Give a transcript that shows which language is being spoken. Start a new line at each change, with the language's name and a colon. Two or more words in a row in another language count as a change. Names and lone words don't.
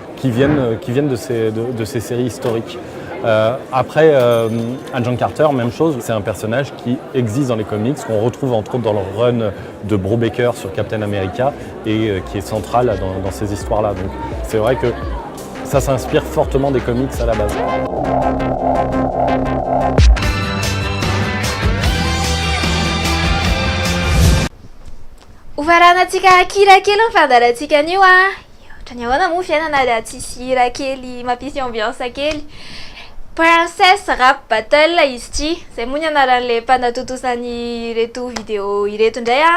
French: qui viennent de ces séries historiques. Après, Agent Carter, même chose, c'est un personnage qui existe dans les comics, qu'on retrouve entre autres dans le run de Brubaker sur Captain America et qui est central dans ces histoires-là. Donc c'est vrai que ça s'inspire fortement des comics à la base.
Malagasy: Hovaranatsika kira kely ny fandaratsika anio a. Ohatra ny ahoana moa fiainana raha tsisy hira kely mampisy ambiance kely. Princess Rap Battle izy ity, izay moa ny anaran'ilay mpanatotosany ireto vidéo ireto indray a.